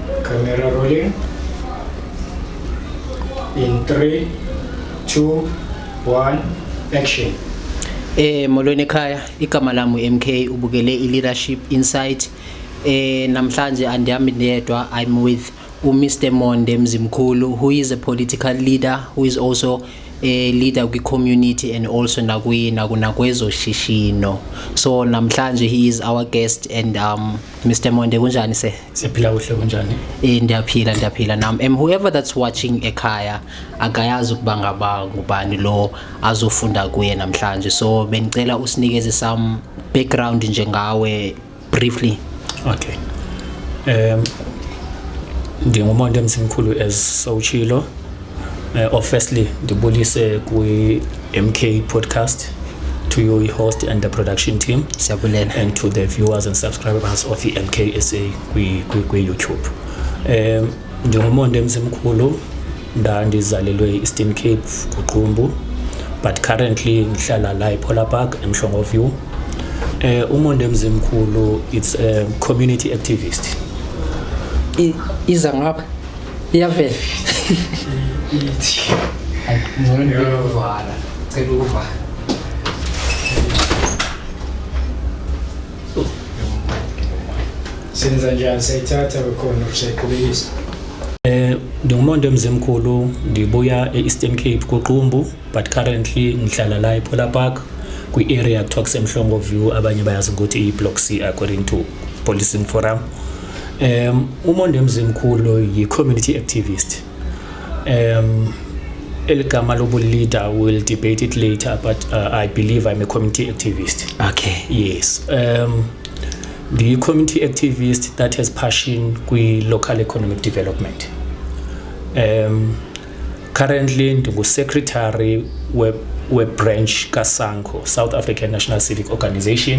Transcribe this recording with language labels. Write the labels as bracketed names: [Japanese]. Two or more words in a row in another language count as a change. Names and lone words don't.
[English] Camera rolling. In 3, 2, 1, action. [Xhosa] Molweni ekhaya, igama lami MK, ubukele iLeadership Insight. Namhlanje andihamba ndedwa, [English] I'm with Mr. Monde Mzimkhulu, who is a political leader, who is also a leader kwi-community and also [Xhosa] nakwezo shishino. [English] So namhlanje he is our guest and Mr. [Xhosa] Monde kunjani se? Siyaphila kuhle kunjani? Ndiyaphila nami. [English] Whoever that's watching [Xhosa] ekhaya akayazi ukuba ngaba ngubani lo azofunda kuye namhlanje. So benicela usinikeze [English] some background [Xhosa] njengawe briefly. Okay. Ndingumonde Mzimkhulu as sawutshilo. [English] Firstly, [Xhosa] ndibulise kwi-MK [English] podcast, to your host and the production team, and to the viewers and subscribers of the MKSA kwi-YouTube. [Xhosa] Ndingumonde Mzimkhulu, ndizalelwe Eastern Cape kuQumbu, [English] but currently [Zulu] ngihlala la [Xhosa] ePolar Park eMhlongoview. Umonde Mzimkhulu, [English] it's a community activist. [Xhosa] Iza ngapha iyavela senza njani sayithatha bekhona usayqhubekisa. Ndingumonde Mzimkhulu, ndibuya eEastern Cape kuQumbu, [English] but currently [Zulu] ngihlala la [Xhosa] ePolar Park kwi-area kuthiwa kuseMhlongoview, abanye bayazi ukuthi i-Block C [English] according to [Xhosa] Policing Forum. Umonde Mzimkhulu yi-community activist. Eligama lobu [English] leader, will debate it later, but I believe I'm a community activist. Okay. Yes. The community activist that has passion with local economic development. Currently, I'm secretary web branch Kasanko, South African National Civic Organization.